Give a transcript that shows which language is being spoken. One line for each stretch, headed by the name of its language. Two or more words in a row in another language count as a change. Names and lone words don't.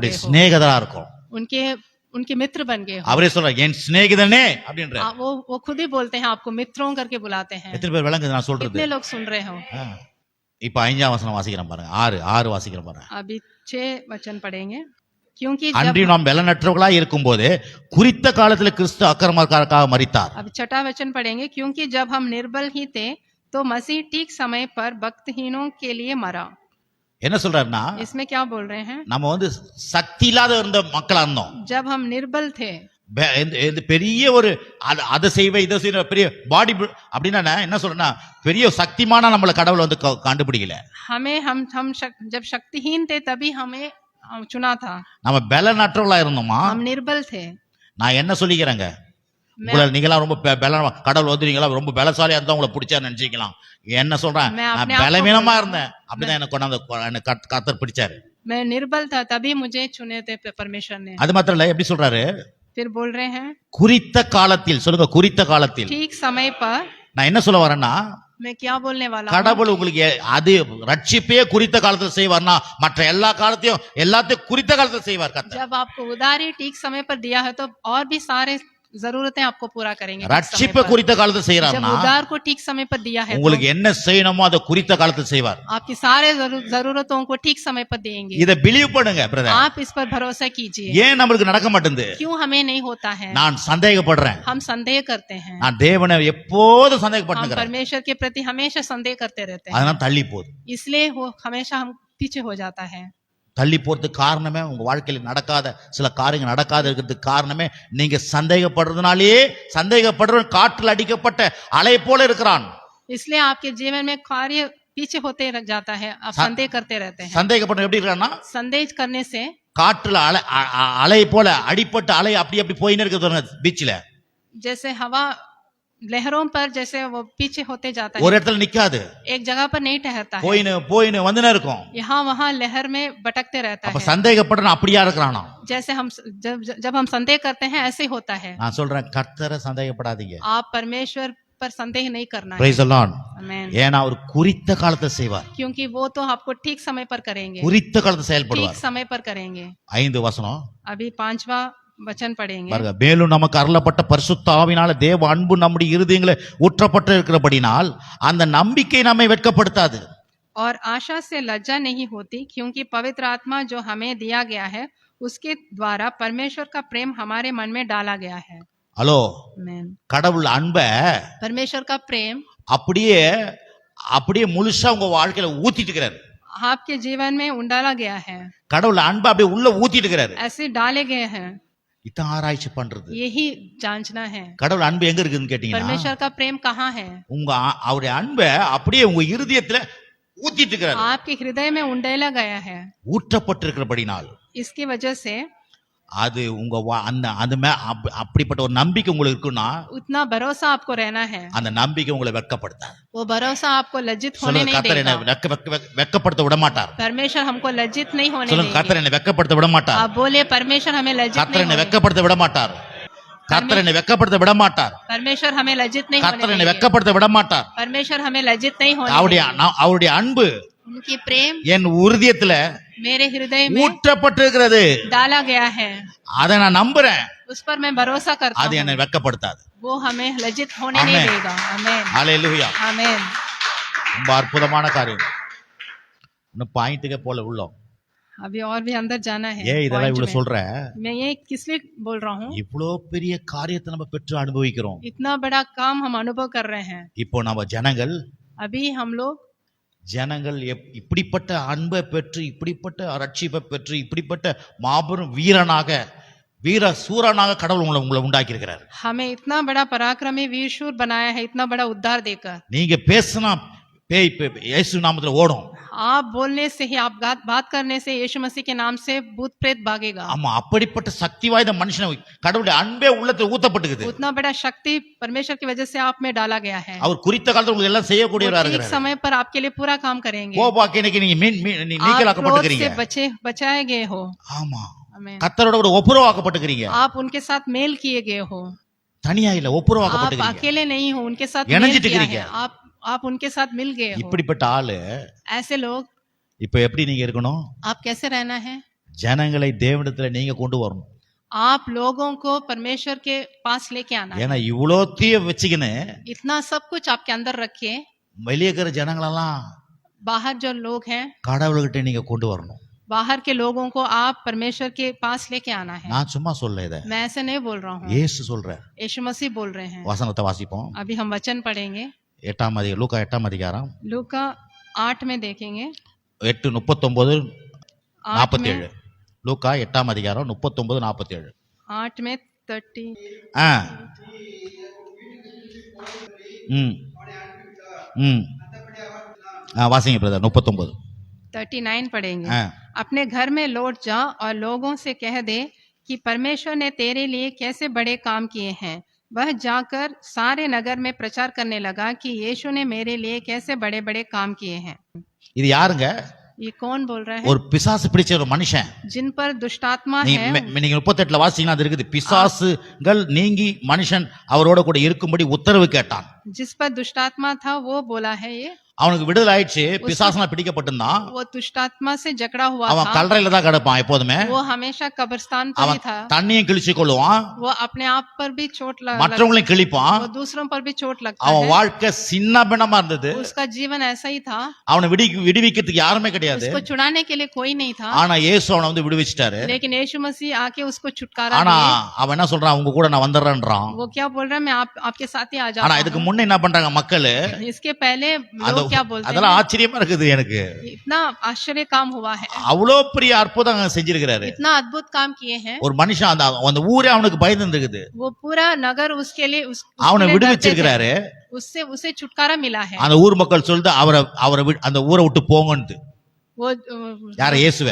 Tamil: அவருடைய
Hindi: गए हो,
Tamil: சிநேகிதரா இருக்கோம்.
Hindi: उनके मित्र बन गए हो।
Tamil: அவரே சொல்றார் என் சிநேகிதனே அப்படின்ற.
Hindi: वो खुद ही बोलते हैं, आपको मित्रों करके बुलाते हैं।
Tamil: எத்தனை பேர் விளங்குது நான் சொல்றது?
Hindi: कितने लोग सुन रहे हो?
Tamil: இப்ப 5ஆம் வசனம் வாசிக்கிறேன் பாருங்க. 6 வாசிக்கிறேன் பாருங்க.
Hindi: अभी 6 वचन पढ़ेंगे। क्योंकि
Tamil: அன்றி நாம் பலனற்றவர்களாய் இருக்கும்போது குறித்த காலத்தில் கிறிஸ்து அக்கிரமக்காரருக்காக மரித்தார்.
Hindi: अब 6वां वचन पढ़ेंगे। क्योंकि जब हम निर्बल ही थे तो मसीह ठीक समय पर भक्तहीनों के लिए मरा।
Tamil: என்ன சொல்றாருன்னா,
Hindi: इसमें क्या बोल रहे हैं?
Tamil: நம்ம சக்தி இல்லாத இருந்த மக்களா இருந்தோம்.
Hindi: जब हम निर्बल थे,
Tamil: பெரிய ஒரு அதை செய்வே இதை செய்ய பெரிய பாடி அப்படின்னா என்ன சொல்றேன்னா, பெரிய சக்திமான நம்மள கடவுள் கண்டுபிடிக்கல.
Hindi: हम जब शक्तिहीन थे तभी हमें चुना था।
Tamil: நம்ம பலனற்றவர்களா இருந்தோமா?
Hindi: हम निर्बल थे।
Tamil: நான் என்ன சொல்லிக்கிறேங்க, உங்களை நீங்களாம் ரொம்ப கடவுள் நீங்களா ரொம்ப பலசாலியா இருந்தா உங்களை பிடிச்சா நினைச்சிக்கலாம். என்ன சொல்றேன், நான் பலவீனமா இருந்தேன், அப்படிதான் எனக்கு கொண்டாந்து கர்த்தர் பிடிச்சாரு.
Hindi: मैं निर्बल था तभी मुझे चुने थे परमेश्वर ने।
Tamil: அது மாத்திரம் இல்ல, எப்படி சொல்றாரு,
Hindi: फिर बोल रहे हैं
Tamil: குறித்த காலத்தில். சொல்லுங்க, குறித்த காலத்தில்.
Hindi: ठीक समय पर।
Tamil: நான் என்ன சொல்ல வரேன்னா,
Hindi: मैं क्या बोलने वाला हूं?
Tamil: கடவுள் உங்களுக்கு அது ரட்சிப்பே குறித்த காலத்தில் செய்வார்னா மற்ற எல்லா காலத்தையும் எல்லாத்தையும் குறித்த காலத்தில் செய்வார் கர்த்தர்.
Hindi: जब आपको उदारी ठीक समय पर दिया है तो और भी सारे जरूरतें आपको पूरा करेंगे।
Tamil: ரட்சிப்பை குறித்த காலத்தில்
Hindi: जब
Tamil: செய்யறாருன்னா
Hindi: उदार को ठीक समय पर दिया है
Tamil: உங்களுக்கு என்ன செய்யணுமோ அதை குறித்த காலத்தில் செய்வார்.
Hindi: आपकी सारे जरूरतों को ठीक समय पर देंगे।
Tamil: இத பிலீவ் பண்ணுங்க பிரதர்.
Hindi: आप इस पर भरोसा कीजिए।
Tamil: ஏன் நம்மளுக்கு நடக்க மாட்டேங்குது?
Hindi: क्यों हमें नहीं होता है?
Tamil: நான் சந்தேகப்படுறேன்.
Hindi: हम संदेह करते हैं।
Tamil: நான் தேவனை எப்போதும்
Hindi: हम
Tamil: சந்தேகப்பட்டுக்கிறேன்.
Hindi: परमेश्वर के प्रति हमेशा संदेह करते रहते हैं,
Tamil: அதனால தள்ளி போகுது.
Hindi: इसलिए वो हमेशा हम पीछे हो जाता है।
Tamil: தள்ளி போறதுக்கு காரணமே உங்க வாழ்க்கையில நடக்காத சில காரியங்கள் நடக்காத இருக்கிறதுக்கு காரணமே நீங்க சந்தேகப்படுறதுனாலேயே. சந்தேகப்படுறவன் காற்றில் அடிக்கப்பட்ட அலை போல இருக்கிறான்.
Hindi: इसलिए आपके जीवन में कार्य पीछे होते रह जाता है, आप संदेह करते रहते हैं।
Tamil: சந்தேகப்படுற எப்படி இருக்கான்னா,
Hindi: संदेह करने से
Tamil: காற்றுல அலை போல அடிப்பட்ட அலை அப்படி அப்படி போயின்னு இருக்குது பீச்ல.
Hindi: जैसे हवा लहरों पर जैसे वो पीछे होते जाता
Tamil: ஒரு
Hindi: है,
Tamil: இடத்துல நிக்காது,
Hindi: एक जगह पर नहीं ठहरता है,
Tamil: போயின்னு வந்துனே இருக்கும்.
Hindi: यहाँ वहाँ लहर में भटकते रहता
Tamil: அப்ப
Hindi: है।
Tamil: சந்தேகப்படுறவன் அப்படியா இருக்கிறானா?
Hindi: जैसे हम जब हम संदेह करते हैं ऐसे होता है।
Tamil: நான் சொல்றேன், கர்த்தரை சந்தேகப்படாதீங்க.
Hindi: आप परमेश्वर पर संदेह नहीं करना है।
English: Praise the Lord.
Hindi: आमीन।
Tamil: ஏன்னா அவர் குறித்த காலத்தை செய்வார்.
Hindi: क्योंकि वो तो आपको ठीक समय पर करेंगे,
Tamil: குறித்த காலத்தை
Hindi: ठीक
Tamil: செயல்படுவார்.
Hindi: समय पर करेंगे।
Tamil: 5 வசனம்
Hindi: अभी 5वां वचन पढ़ेंगे।
Tamil: பாருங்க. மேலும் நமக்கு அருளப்பட்ட பரிசுத்த ஆவினால தேவ அன்பு நம்முடைய இருதயங்களை ஊற்றப்பட்டு இருக்கிறபடினால் அந்த நம்பிக்கை நம்மை வெட்கப்படுத்தாது.
Hindi: और आशा से लज्जा नहीं होती, क्योंकि पवित्र आत्मा जो हमें दिया गया है उसके द्वारा परमेश्वर का प्रेम हमारे मन में डाला गया है।
Tamil: ஹலோ,
Hindi: आमीन।
Tamil: கடவுள் அன்பை
Hindi: परमेश्वर का प्रेम
Tamil: அப்படியே அப்படியே முழுசா உங்க வாழ்க்கையில ஊத்திட்டு இருக்கிறாரு.
Hindi: आपके जीवन में उंडाला गया है,
Tamil: கடவுள் அன்பை அப்படியே உள்ள ஊத்திட்டு இருக்கிறாரு.
Hindi: ऐसे डाले गए हैं।
Tamil: இதான் ஆராய்ச்சி பண்றது.
Hindi: यही जांचना है
Tamil: கடவுள் அன்பு எங்க இருக்குன்னு கேட்டீங்கன்னா,
Hindi: परमेश्वर का प्रेम कहाँ है।
Tamil: அவருடைய அன்பை அப்படியே உங்க இருதயத்துல ஊத்திட்டு இருக்கிறாரு.
Hindi: आपके हृदय में उंडेला गया है।
Tamil: ஊற்றப்பட்டு இருக்கிறபடினால்
Hindi: इसकी वजह से
Tamil: அது உங்க அப்படிப்பட்ட ஒரு நம்பிக்கை உங்களுக்கு இருக்குன்னா
Hindi: उतना भरोसा आपको रहना है,
Tamil: அந்த நம்பிக்கை உங்களை வெட்கப்படுத்தாது.
Hindi: वो भरोसा आपको लज्जित होने
Tamil: சொல்லுங்க,
Hindi: नहीं
Tamil: கர்த்தர் என்னை
Hindi: देगा।
Tamil: வெட்கப்படுத்த விட மாட்டார்.
Hindi: परमेश्वर हमको लज्जित नहीं होने
Tamil: சொல்லுங்க,
Hindi: देंगे।
Tamil: கர்த்தர் என்னை வெட்கப்படுத்த விட மாட்டார்.
Hindi: आप बोले परमेश्वर हमें लज्जित
Tamil: கர்த்தர்
Hindi: नहीं
Tamil: என்னை
Hindi: होने
Tamil: வெட்கப்படுத்த விட மாட்டார். கர்த்தர் என்னை வெட்கப்படுத்த விட மாட்டார்.
Hindi: परमेश्वर हमें लज्जित नहीं होने
Tamil: கர்த்தர் என்னை
Hindi: देंगे।
Tamil: வெட்கப்படுத்த விட மாட்டார்.
Hindi: परमेश्वर हमें लज्जित नहीं होने
Tamil: அவருடைய
Hindi: देंगे।
Tamil: அவருடைய அன்பு
Hindi: उनकी प्रेम
Tamil: என் இருதயத்துல
Hindi: मेरे हृदय में
Tamil: ஊற்றப்பட்டு இருக்கிறது.
Hindi: डाला गया है,
Tamil: அதை நான் நம்புறேன்.
Hindi: उस पर मैं भरोसा करता
Tamil: அது
Hindi: हूँ।
Tamil: என்னை வெட்கப்படுத்தாது.
Hindi: वो हमें लज्जित होने नहीं आमेन। देगा। आमीन।
Tamil: ஹல்லேலூயா.
Hindi: आमीन।
Tamil: ரொம்ப அற்புதமான காரியம். இன்னும் பாயிண்ட்டுக்கே போல உள்ளோம்.
Hindi: अभी और भी अंदर जाना है।
Tamil: ஏன் இதெல்லாம்
Hindi: point
Tamil: இவ்வளவு
Hindi: में।
Tamil: சொல்ற?
Hindi: मैं ये किस लिए बोल रहा हूँ,
Tamil: இவ்வளோ பெரிய காரியத்தை நம்ம பெற்று அனுபவிக்கிறோம்.
Hindi: इतना बड़ा काम हम अनुभव कर रहे हैं।
Tamil: இப்போ நம்ம
Hindi: अभी हम लोग
Tamil: ஜனங்கள் இப்படிப்பட்ட அன்பை பெற்று இப்படிப்பட்ட ரட்சிப்பை பெற்று இப்படிப்பட்ட மாபெரும் வீர சூரனாக கடவுள் உங்களை உண்டாக்கி இருக்கிறார்.
Hindi: हमें इतना बड़ा पराक्रमी वीर शूर बनाया है, इतना बड़ा उद्धार देकर।
Tamil: நீங்க பேசினா பேய் இயேசு நாமத்துல ஓடும்.
Hindi: आप बोलने से ही, आप बात करने से यीशु मसीह के नाम से भूत प्रेत भागेगा।
Tamil: ஆமா, அப்படிப்பட்ட சக்தி வாய்ந்த மனுஷனை கடவுளுடைய அன்பே உள்ளத்துல ஊத்தப்பட்டுக்குது.
Hindi: उतना बड़ा शक्ति परमेश्वर की वजह से आप में डाला गया है।
Tamil: அவர் குறித்த காலத்துல உங்களுக்கு எல்லாம் செய்யக்கூடியவரா
Hindi: ठीक
Tamil: இருக்கிறார்.
Hindi: समय पर आपके लिए पूरा काम करेंगे।
Tamil: கோபாக்கினைக்கு நீங்க
Hindi: आप
Tamil: நீங்களாக்கப்பட்டிருக்கீங்க.
Hindi: क्रोध से बचाए गए हो।
Tamil: ஆமா,
Hindi: आमीन।
Tamil: கர்த்தரோட கூட ஒப்புரவாக்கப்பட்டிருக்கீங்க.
Hindi: आप उनके साथ मेल किए गए हो।
Tamil: தனியா இல்ல,
Hindi: आप
Tamil: ஒப்புரவாக்கப்பட்டிருக்கீங்க.
Hindi: अकेले नहीं हो, उनके साथ मेल
Tamil: இணைஞ்சிட்டு
Hindi: किया
Tamil: இருக்கீங்க.
Hindi: है। आप उनके साथ मिल गए हो।
Tamil: இப்படிப்பட்ட ஆளு
Hindi: ऐसे लोग
Tamil: இப்ப எப்படி நீங்க இருக்கணும்?
Hindi: आप कैसे रहना है?
Tamil: ஜனங்களை தேவனிடத்துல நீங்க கொண்டு வரணும்.
Hindi: आप लोगों को परमेश्वर के पास लेके आना है।
Tamil: ஏன்னா இவ்வளோத்தையும் வச்சுக்கின்னு
Hindi: इतना सब कुछ आपके अंदर रखिए,
Tamil: வெளியே இருக்கிற ஜனங்களெல்லாம்
Hindi: बाहर जो लोग हैं,
Tamil: கடவுள்கிட்ட நீங்க கொண்டு வரணும்.
Hindi: बाहर के लोगों को आप परमेश्वर के पास लेके आना है।
Tamil: நான் சும்மா சொல்ல இத,
Hindi: मैं ऐसे नहीं बोल रहा हूँ,
Tamil: இயேசு சொல்றார்.
Hindi: यीशु मसीह बोल रहे हैं।
Tamil: வசனத்தை வாசிப்போம்.
Hindi: अभी हम वचन पढ़ेंगे,
Tamil: 8ஆம் அதிகாரம், லூக்கா 8ஆம் அதிகாரம்
Hindi: लूका 8 में देखेंगे। 8:39-47.
Tamil: லூக்கா 8ஆம் அதிகாரம் 39-47.
Hindi: 8 में 30।
Tamil: ஆ ம் ம் வாசிங்க பிரதர். 39.
Hindi: 39 पढ़ेंगे।
Tamil: ஆ
Hindi: अपने घर में लौट जा और लोगों से कह दे कि परमेश्वर ने तेरे लिए कैसे बड़े काम किए हैं। वह जाकर सारे नगर में प्रचार करने लगा कि यीशु ने मेरे लिए कैसे बड़े बड़े काम किए हैं।
Tamil: இது யாருங்க?
Hindi: ये कौन बोल रहा है?
Tamil: ஒரு பிசாசு பிடிச்ச ஒரு மனுஷன்.
Hindi: जिन पर दुष्टात्मा
Tamil: நீங்க
Hindi: है।
Tamil: நீங்க 38ல வாசிங்கன்னா அது இருக்குது. பிசாசுகள் நீங்கி மனுஷன் அவரோட கூட இருக்கும்படி உத்தரவு கேட்டான்.
Hindi: जिस पर दुष्टात्मा था वो बोला है ये।
Tamil: அவனுக்கு விடுதலை ஆயிடுச்சு. பிசாசுனா பிடிக்கப்பட்டிருந்தான்.
Hindi: वो दुष्टात्मा से जकड़ा हुआ
Tamil: அவன்
Hindi: था।
Tamil: கல்லறையில தான் கிடப்பான் எப்போதுமே.
Hindi: वो हमेशा कब्रिस्तान पर ही
Tamil: அவன்
Hindi: था।
Tamil: தண்ணியும் கிழிச்சு கொள்ளுவான்,
Hindi: वो अपने आप पर भी चोट
Tamil: மற்றவங்களையும் கிழிப்பான்.
Hindi: वो दूसरों पर भी चोट लगता
Tamil: அவன்
Hindi: है।
Tamil: வாழ்க்கை சின்ன பின்னமா இருந்தது.
Hindi: उसका जीवन ऐसा ही था।
Tamil: அவனை விடுவிக்கிறதுக்கு யாருமே கிடையாது.
Hindi: उसको छुड़ाने के लिए कोई नहीं था।
Tamil: ஆனா இயேசு அவனை வந்து விடுவிச்சிட்டாரு.
Hindi: लेकिन यीशु मसीह आके उसको छुटकारा
Tamil: ஆனா
Hindi: दिए।
Tamil: அவன் என்ன சொல்றான்? உங்க கூட நான் வந்துடுறேன்றான்.
Hindi: वो क्या बोल रहा है? मैं आपके साथ ही आ
Tamil: ஆனா
Hindi: जाता
Tamil: இதுக்கு
Hindi: हूँ।
Tamil: முன்ன என்ன பண்றாங்க மக்கள்?
Hindi: इसके पहले लोग क्या बोलते
Tamil: அதெல்லாம்
Hindi: हैं?
Tamil: ஆச்சரியமா இருக்குது எனக்கு.
Hindi: इतना आश्चर्य काम हुआ है,
Tamil: அவ்வளோ பெரிய அற்புதம் செஞ்சிருக்கிறாரு.
Hindi: इतना अद्भुत काम किए हैं।
Tamil: ஒரு மனுஷன் அந்த ஊரே அவனுக்கு பயந்து இருக்குது.
Hindi: वो पूरा नगर उसके लिए
Tamil: அவனை
Hindi: उसके लिए डरते थे।
Tamil: விடுவிச்சிருக்கிறாரு.
Hindi: उससे उसे छुटकारा मिला है।
Tamil: அந்த ஊர் மக்கள் சொல்லிட்டு அவரை அந்த ஊரை விட்டு போங்கன்னு.
Hindi: वो
Tamil: யார? இயேசுவே.